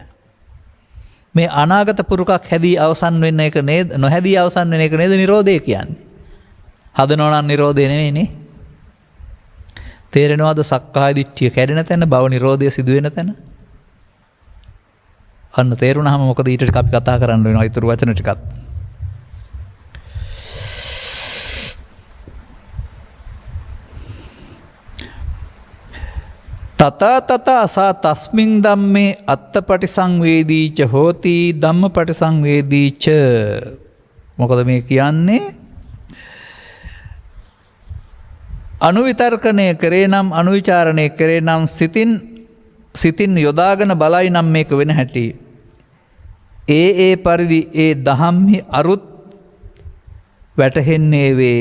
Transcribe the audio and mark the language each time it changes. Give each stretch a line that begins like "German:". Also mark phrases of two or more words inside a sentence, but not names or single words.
Sinhala: මේ අනාගත පුරුකක් හැදී අවසන් වෙන්න එක නේද? නොහැදී අවසන් වෙන එක නේද නිරෝධය කියන්නේ? හදනවා නම් නිරෝධය නෙවෙයිනේ. තේරෙනවද? සක්කාය දිට්ඨිය කැඩෙන තැන, භව නිරෝධය සිදු වෙන තැන. අන්න තේරුණාම මොකද ඊට ටික අපි කතා කරන්න වෙනවා. ඊතුරු වචන ටිකක්.
Pali: තථා තථා සා තස්මින් ධම්මේ අත්තපටිසංවේදීච හෝති ධම්මපටිසංවේදීච.
Sinhala: මොකද මේ කියන්නේ? අනුවිතර්කණය කරේ නම්, අනුවිචාරණය කරේ නම්, සිතින් යොදාගෙන බලයි නම් මේක වෙන හැටි. ඒ පරිදි ඒ දහම්හි අරුත් වැටහෙන්නේ වේ.